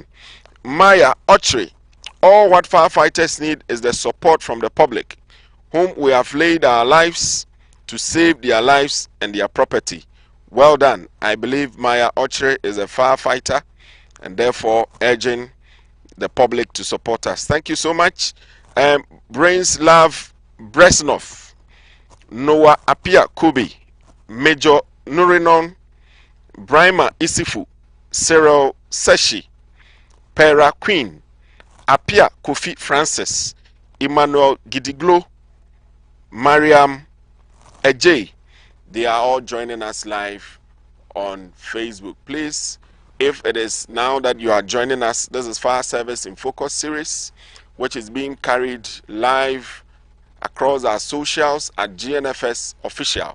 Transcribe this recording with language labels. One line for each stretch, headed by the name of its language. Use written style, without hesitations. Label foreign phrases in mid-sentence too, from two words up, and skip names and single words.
English: Maya Ochre, all what firefighters need is the support from the public, whom we have laid our lives to save their lives and their property. Well done. I believe Maya Ochre is a firefighter and therefore urging the public to support us. Thank you so much. Brains Love Bresnov, Noah Apia Kubi, Major Nurinon, Brima Isifu, Cyril Seshi, Pera Queen, Apia Kofi Francis, Emmanuel Gidiglo, Mariam Ejay. They are all joining us live on Facebook. Please, if it is now that you are joining us, this is Fire Service in Focus series, which is being carried live across our socials at GNFS Official.